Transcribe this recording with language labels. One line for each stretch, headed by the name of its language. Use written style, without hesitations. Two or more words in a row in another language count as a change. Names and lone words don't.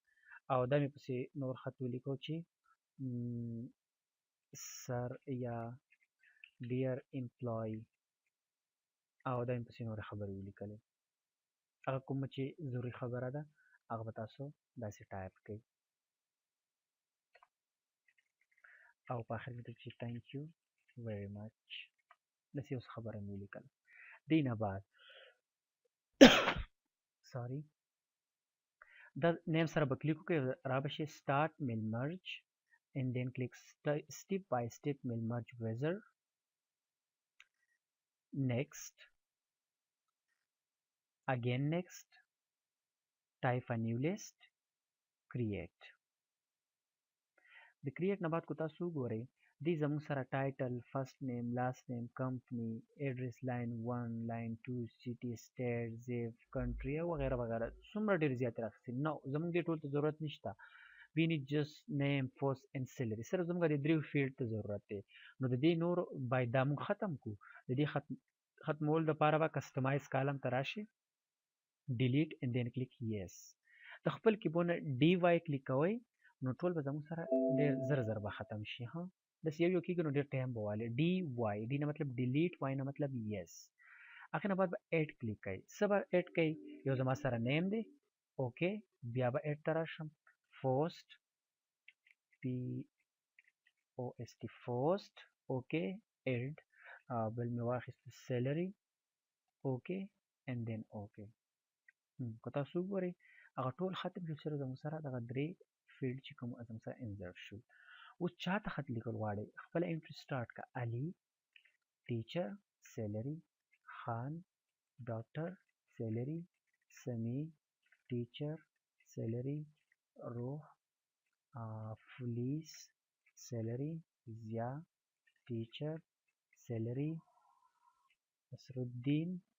Pashto: او دا مې پسې نور خط ولیکو چې سر یا
English: dear employee,
Pashto: او دا مې پسې نورې خبرې ولیکلې. هغه کومه چې ضروري خبره ده هغه به تاسو داسې ټایپ کړئ، او په آخر کې چې
English: thank you very much
Pashto: داسې اوس خبره مې ولیکل. دې نه بعد سوري دا نیم سره به کلیک وکړئ، را به شي
English: start mail merge and then click step by step mail merge wizard. Next, again next, type a new list, create.
Pashto: د create نه بعد کو تاسو وګورئ دې زموږ سره
English: title, first name, last name, company, address, line 1 line 2, city, state, zip, country
Pashto: او وغیره وغیره څومره ډېر زیات راغلي. نو زموږ دې ټول ته ضرورت نشته.
English: we need just name, post and salary.
Pashto: صرف زموږ د دریو فیلډ ته ضرورت دی. نو د دې نور باید دا موږ ختم کو. د دې ختمول دپاره به
English: customize column
Pashto: ته راشي،
English: delete and then click yes.
Pashto: د خپل کیبورډ نه DY کلیک کوئ نو ټول به زموږ سره ډېر زر زر به ختم شي. ها داسې یو کېږي نو ډېر ټایم به والي. DY، D نه مطلب delete، Y نه مطلب yes. هغې نه بعد به ایډ کلیک کوئ. څه به ایډ کوئ؟ یو زما سره نیم دی، اوکې، بیا به ایډ ته راشم، post POST post، اوکې، ایډ، بل مې واخیست salary، اوکې
English: and then
Pashto: اوکې. که تاسو وګورئ هغه ټول ختم شو، صرف زموږ سره دغه درې فیلډ چې کوم زموږ سره انزرټ شو. اوس چاته خط لیکل غواړئ؟ خپله
English: entry start
Pashto: کړه، علي،
English: teacher, salary,
Pashto: خان،
English: doctor, salary,
Pashto: سمی،
English: teacher, salary,
Pashto: روح،
English: police, salary,
Pashto: ضیا،
English: teacher, salary,
Pashto: نصرالدین،